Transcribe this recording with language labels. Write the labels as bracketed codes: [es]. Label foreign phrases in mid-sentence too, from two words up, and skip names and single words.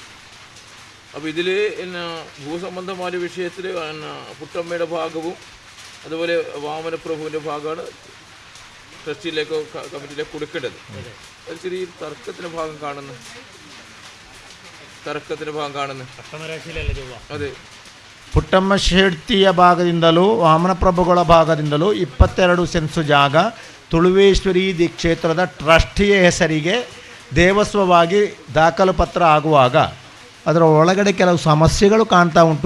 [ml] അപ്പോൾ ഇതിൽ ഭൂസംബന്ധമായ വിഷയത്തിൽ പുട്ടമ്മയുടെ ഭാഗവും അതുപോലെ വാമനപ്രഭുവിൻ്റെ ഭാഗമാണ് ട്രസ്റ്റിയിലേക്കോ കമ്മിറ്റിയിലേക്കോ കൊടുക്കേണ്ടത്. ഒരു ചെറിയ തർക്കത്തിൻ്റെ ഭാഗം കാണുന്നു. [kn] ಅದೇ ಪುಟ್ಟಮ್ಮ ಶೆಟ್ಟಿಯ ಭಾಗದಿಂದಲೂ ವಾಮನಪ್ರಭುಗಳ ಭಾಗದಿಂದಲೂ 22 ಸೆನ್ಸು ಜಾಗ ತುಳುವೇಶ್ವರಿ ಕ್ಷೇತ್ರದ ಟ್ರಸ್ಟಿಯ ಹೆಸರಿಗೆ ದೇವಸ್ವವಾಗಿ ದಾಖಲು ಪತ್ರ ಆಗುವಾಗ ಅದರ ಒಳಗಡೆ ಕೆಲವು ಸಮಸ್ಯೆಗಳು ಕಾಣ್ತಾ ಉಂಟು.